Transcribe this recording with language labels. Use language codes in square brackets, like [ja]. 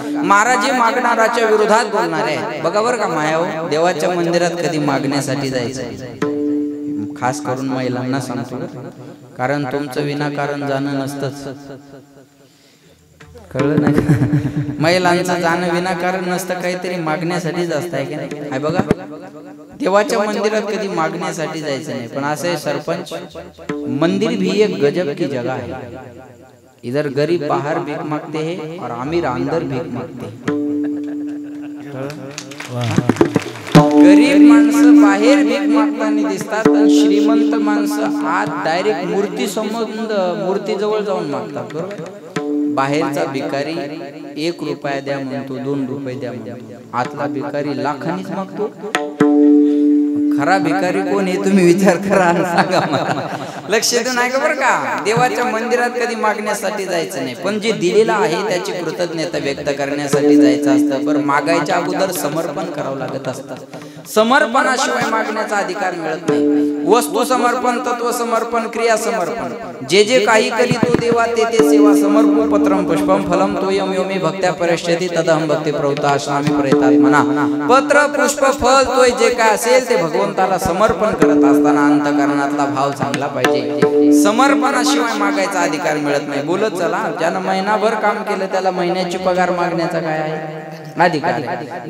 [mr] महाराज हे मागणाराच्या विरोधात बोलणारे आहे. बघा बरं का मायाव, देवाच्या मंदिरात कधी मागण्यासाठी जायचं, खास करून महिलांना सांगतो, कारण तुमचं विनाकारण जाणं नसतंच. कळलं नाही? महिलांचं जाणं विनाकारण नसतं, काहीतरी मागण्यासाठीच असतं की नाही. आहे बघा, देवाच्या मंदिरात कधी मागण्यासाठी जायचं नाही. पण असं आहे सरपंच, [hi] मंदिर भी एक गजब की जगह है. इधर गरीब बाहर भीख मागते हैं और अमीर अंदर भीख मागते हैं. [mr] गरीब माणसं बाहेर भीक मागताना दिसतात आणि श्रीमंत माणसं आत डायरेक्ट मूर्ती समोर मूर्तीजवळ जाऊन मागतात. बरोबर, बाहेरचा भिकारी 1 रुपया द्या म्हणतो, 2 रुपये द्या म्हणतो. आतला भिकारी लाखांनीच मागतो. खरा भिकारी कोण आहे तुम्ही विचार करा आणि सांगा मला. लक्ष देऊन ऐका बरं का, देवाच्या मंदिरात कधी मागण्यासाठी जायचं नाही, पण जे दिलेलं आहे त्याची कृतज्ञता व्यक्त करण्यासाठी जायचं असतं. बरं, मागायच्या अगोदर समर्पण करावं लागत असतं. समर्पणाशिवाय मागण्याचा अधिकार मिळत नाही. वस्तू समर्पण, तत्व समर्पण, क्रिया समर्पण. जे जे काही करी तो देवा ते ते सेवा. [sa] समर्पण पत्रम पुष्पम फलम तोयम यो मे भक्त्या परिष्यति तदहं भक्ती प्रवृत्ता अस्मामि प्रयतात्मना. [mr] पत्र पुष्प फल तोय जे काय असेल ते भगवंताला समर्पण करत असताना अंतःकरणातला भाव चांगला पाहिजे. समर्पणाशिवाय मागायचा अधिकार मिळत नाही. बोलत चला, ज्यानं महिनाभर काम केलं त्याला महिन्याची पगार मागण्याचा काय आहे अधिकार आहे.